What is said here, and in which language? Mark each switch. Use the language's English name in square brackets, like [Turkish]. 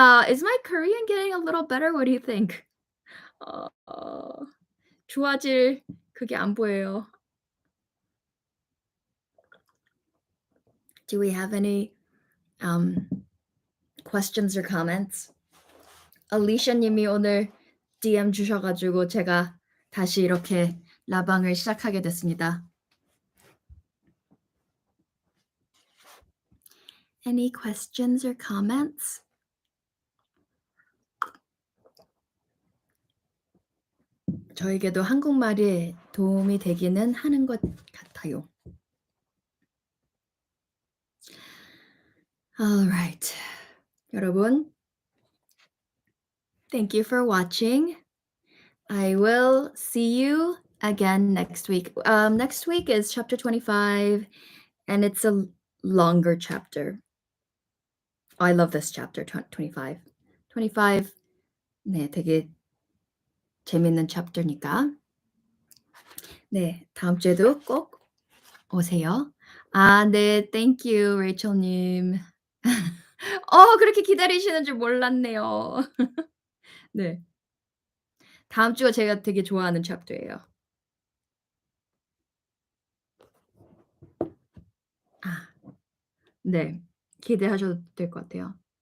[English] Is my Korean getting a little better? What do you think? [Korean] 좋아질 그게 안 보여요. [English] Do we have any questions or comments? [Korean] Alicia 님이 오늘 DM 주셔 가지고 제가 다시 이렇게 라방을 시작하게 됐습니다. [English] Any questions or comments? [Korean] 저에게도 한국말이 도움이 되기는 하는 것 같아요. [English] All right. 여러분, thank you for watching. I will see you again next week. Next week is chapter 25, and it's a longer chapter. I love this chapter, 25. [Korean] 25, 네, 되게 재밌는 챕터니까. 네, 다음 주에도 꼭 오세요. 네, [English] thank you, [Korean] 레이첼님. 그렇게 기다리시는 줄 몰랐네요. 네. 다음 주가 제가 되게 좋아하는 챕터예요. 네. 기대하셔도 될 것 같아요.